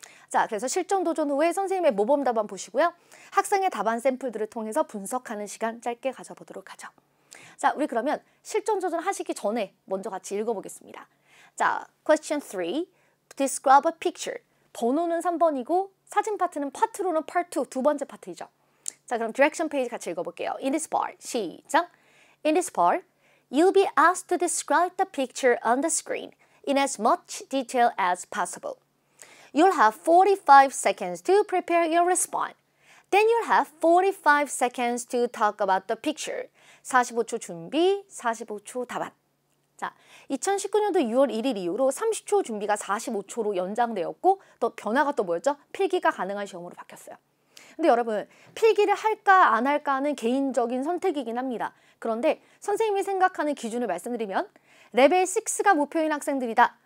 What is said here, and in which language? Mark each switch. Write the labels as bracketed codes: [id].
[ko] 자, 그래서 실전 도전 후에 선생님의 모범 답안 보시고요. 학생의 답안 샘플들을 통해서 분석하는 시간 짧게 가져보도록 하죠. 자, 우리 그러면 실전 도전 하시기 전에 먼저 같이 읽어보겠습니다. [en] 자, question 3. Describe a picture. [ko] 번호는 3번이고 사진 파트는 파트로는 part 2, 두 번째 파트이죠. 자, 그럼 direction 페이지 같이 읽어볼게요. [en] In this part, [ko] 시작. [en] In this part, you'll be asked to describe the picture on the screen in as much detail as possible. You'll have 45 seconds to prepare your response. Then you'll have 45 seconds to talk about the picture. [ko] 45초 준비, 45초 답안. 자, 2019년도 6월 1일 이후로 30초 준비가 45초로 연장되었고 또 변화가 또 뭐였죠? 필기가 가능한 시험으로 바뀌었어요. 근데 여러분, 필기를 할까 안 할까는 개인적인 선택이긴 합니다. 그런데 선생님이 생각하는 기준을 말씀드리면 레벨 6가 목표인 학생들이다.